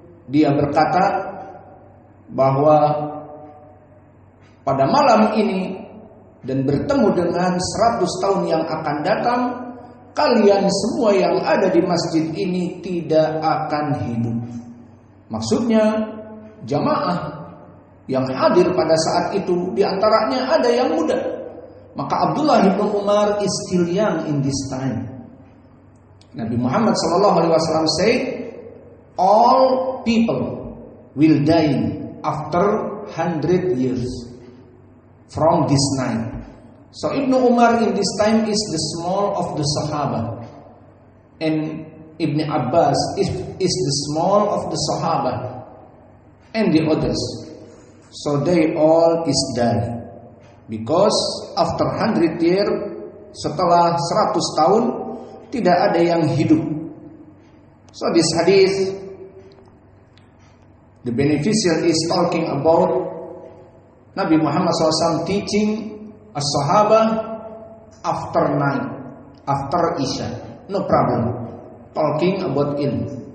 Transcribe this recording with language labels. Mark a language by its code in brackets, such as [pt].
[id] Dia berkata bahwa pada malam ini dan bertemu dengan 100 tahun yang akan datang, kalian semua yang ada di masjid ini tidak akan hidup. Maksudnya jamaah yang hadir pada saat itu, di antaranya ada yang muda. Maka [en] Abdullah bin Umar is still young in this time. Nabi Muhammad SAW said, all people will die after 100 years from this night. So Ibn Umar in this time is the small of the Sahaba, and Ibn Abbas is the small of the Sahaba, and the others. So they all is dead, because after 100 years, [id] setelah 100 tahun tidak ada yang hidup. [en] So this hadith, the beneficial is talking about Nabi Muhammad SAW teaching as-sahaba after night, after Isha, no problem, talking about ilm.